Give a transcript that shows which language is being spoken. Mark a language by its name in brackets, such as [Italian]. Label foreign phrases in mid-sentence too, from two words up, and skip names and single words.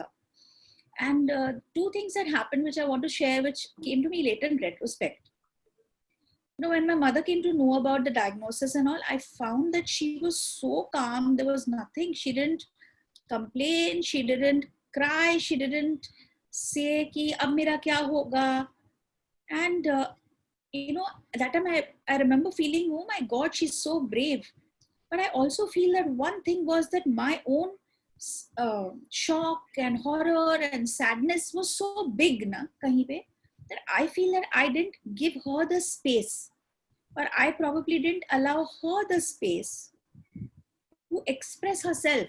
[English] And two things that happened which I want to share, which came to me later in retrospect. when my mother came to know about the diagnosis and all, I found that she was so calm. There was nothing. She didn't complain. She didn't cry. She didn't say [Hindi] कि अब मेरा क्या होगा. [English] And that time I remember feeling, oh my God, she's so brave. But I also feel that one thing was that my own shock and horror and sadness was so big, na, [Hindi] कहीं पे, [English] that I feel that I didn't give her the space, or I probably didn't allow her the space to express herself.